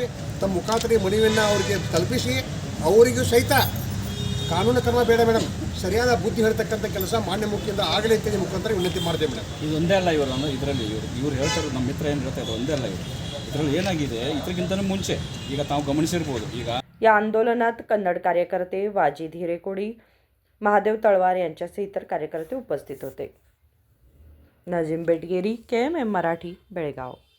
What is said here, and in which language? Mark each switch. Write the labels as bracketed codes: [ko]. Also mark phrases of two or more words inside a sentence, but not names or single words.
[kn] ತಮ್ಮ ಮುಖಾಂತರ ಈ ಮನವಿಯನ್ನು ಅವರಿಗೆ ತಲುಪಿಸಿ ಅವರಿಗೂ ಸಹಿತ ಕಾನೂನು ಕ್ರಮ ಬೇಡ ಮೇಡಮ್, ಸರಿಯಾದ ಬುದ್ಧಿ ಹೇಳ್ತಕ್ಕಂಥ ಕೆಲಸ ಮಾನ್ಯ ಮುಖ್ಯದಿಂದ ಆಗಲಿ ಅಂತೇಳಿ ಮುಖಾಂತರ ವಿನಂತಿ ಮಾಡ್ತೇವೆ ಮೇಡಮ್। ಇದು ಒಂದೇ ಅಲ್ಲ ಇವರು ಇದರಲ್ಲಿ ಇವ್ರು ಹೇಳ್ತಾರೆ, ನಮ್ಮ ಮಿತ್ರ ಏನು ಹೇಳ್ತಾರೆ ಒಂದೇ ಅಲ್ಲ ಇವರು ಇದರಲ್ಲಿ ಏನಾಗಿದೆ ಇದಕ್ಕಿಂತ ಮುಂಚೆ ಈಗ ತಾವು ಗಮನಿಸಿರ್ಬೋದು। ಈಗ [mr] या आंदोलनात कन्नड कार्यकर्ते वाजी हिरेकोडी, महादेव तळवार यांच्यासह इतर कार्यकर्ते उपस्थित होते। नजीम बेटगेरी, KMM मराठी, बेळगाव।